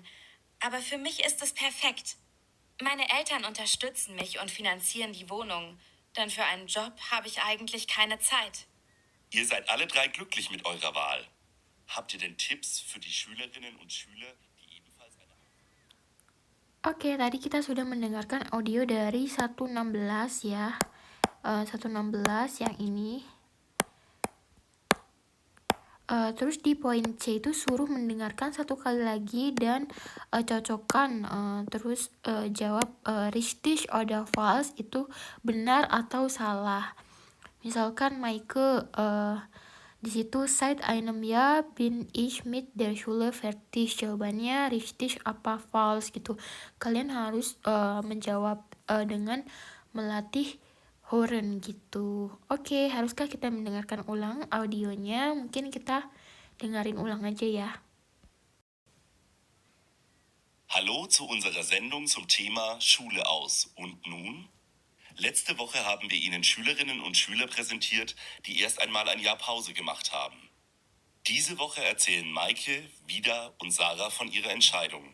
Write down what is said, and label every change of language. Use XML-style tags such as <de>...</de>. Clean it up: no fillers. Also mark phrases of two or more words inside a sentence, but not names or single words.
<de>Aber für mich ist es perfekt. Meine Eltern unterstützen mich und finanzieren die Wohnung. Denn für einen Job habe ich eigentlich keine Zeit. Ihr seid alle 3 glücklich mit eurer Wahl. Habt ihr denn Tipps für die Schülerinnen und Schüler, die ebenfalls eine...</de> <id>Oke, tadi kita sudah mendengarkan audio dari 116 ya. 116 yang ini. Terus di poin C itu suruh mendengarkan 1 kali lagi dan cocokkan. Terus jawab</id> <de>richtig oder falsch</de> <id>itu benar atau salah. Misalkan Maike di situ</id> <de>seit einem Jahr bin ich mit der Schule fertig.</de> <id>Jawabannya richtig apa falsch gitu. Kalian harus menjawab dengan melatih Horen gitu. Oke, haruskah kita mendengarkan ulang audionya? Mungkin kita dengerin ulang aja ya.</id> <de>Hallo zu unserer Sendung zum Thema Schule aus. Und nun? Letzte Woche haben wir Ihnen Schülerinnen und Schüler präsentiert, die erst einmal ein Jahr Pause gemacht haben. Diese Woche erzählen Maike, Vida und Sarah von ihrer Entscheidung.</de>